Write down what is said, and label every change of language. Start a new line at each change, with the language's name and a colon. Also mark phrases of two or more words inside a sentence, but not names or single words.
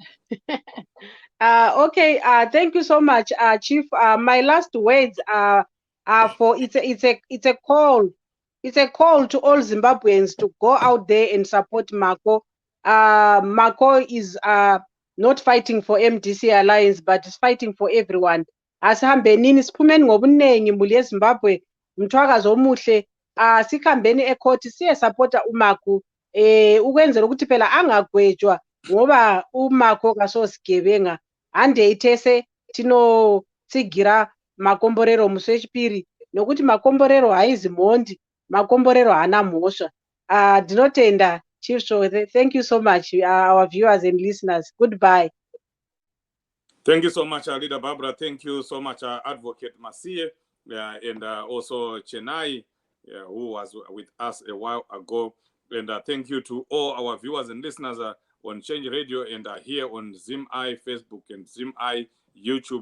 English: Okay. Thank you so much, Chief. My last words are for it's a call. It's a call to all Zimbabweans to go out there and support Mako. Mako is not fighting for MDC Alliance, but is fighting for everyone.
North Ndebele: Asihambenini siphumeni ngobunengi mbuli yeZimbabwe mthwakazi omuhle asikhambeni ecourt siye supporta uMako ukwenzela ukuthi phela angagwetshwa ngoba uMako kasosigebenga
Shona: hande itese tinotsigira Makomborero musi wechipiri nokuti Makomborero haizi mhondi, Makomborero haana mhosva. Ndinotenda Chief Svosve.
English: Thank you so much, our viewers and listeners. Goodbye. Thank you so much, Leader Barbara. Thank you so much, Advocate Masiye, and also Chenai, who was with us a while ago. And thank you to all our viewers and listeners on Change Radio and here on Zim-I Facebook and Zim-I YouTube.